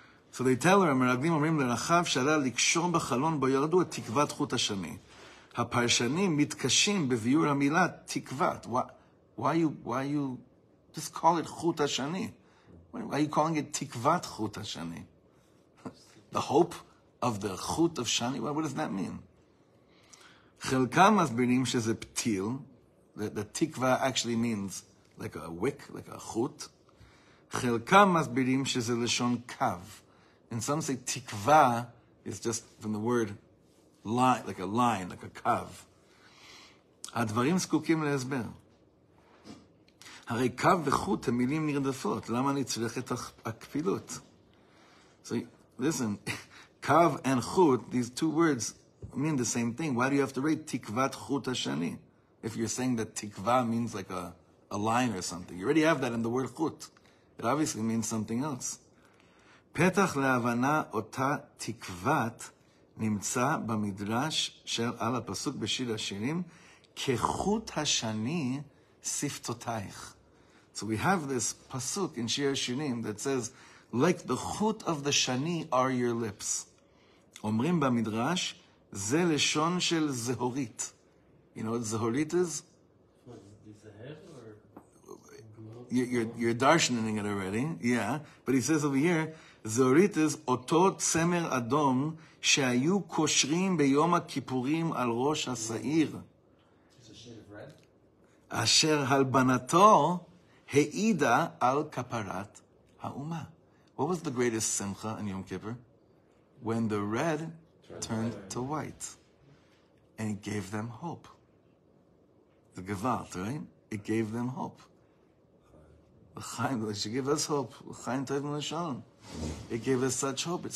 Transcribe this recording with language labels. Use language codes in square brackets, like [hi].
[en] So they tell her, [he] המרגלים אומרים לרחב שעלה לקשור בחלון בו ירדו את תקוות חוט השני. הפרשנים מתקשים בביור המילה תקוות. [en] Why you just call it חוט השני? Why are you calling it [he] תקוות חוט השני? [en] The hope of the חוט of shani? What does that mean? [he] חלקם מסבירים שזה פתיל, [en] that תקווה actually means like a wick, like a חוט. [he] חלקם מסבירים שזה לשון קו. [en] And some say tikva is just from the word line, like a line, like a kav. [he] הדברים זקוקים להסבר. הרי קו וחוט הם מילים נרדפות. למה נצרכת הכפילות? [en] So listen, kav and chut, these two words mean the same thing. Why do you have to write tikvat chut hashani? If you're saying that tikva means like a a line or something. You already have that in the word chut. It obviously means something else. [he] פתח להבנה אותה תקוות נמצא במדרש של על הפסוק בשיר השירים, כחוט השני שפתותייך. [en] So we have this pasuk in Shir Shirim that says, like the chut of the shani are your lips. [he] אומרים במדרש, זה לשון של זהורית. [en] You know what זהורית is? What, is the head or? You're darshaning it already, yeah. But he says over here, [he] זהורית is אותו צמר אדום שהיו קושרים ביום הכיפורים על ראש השעיר. [en] It's a shade of red. [he] אשר הלבנתו העידה על כפרת האומה. [en] What was the greatest simcha in Yom Kippur? When the red turned to white. And it gave them hope. The Gewalt, right? It gave them hope. L'chaim, it should give us hope. L'chaim tov l'shalom. It gave us such hope.